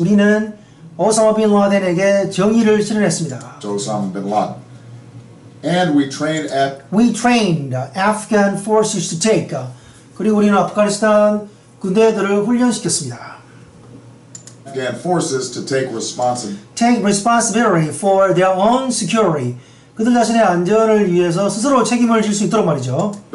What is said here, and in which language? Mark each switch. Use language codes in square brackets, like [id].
[ko] 우리는 오사마 빈 라덴에게 정의를 실현했습니다. [en] Osama bin Laden. And we trained Afghan forces to take. [ko] 그리고 우리는 아프가니스탄 군대들을 훈련시켰습니다. [en] Afghan forces to take responsibility for their own security. [ko] 그들 자신의 안전을 위해서 스스로 책임을 질 수 있도록 말이죠.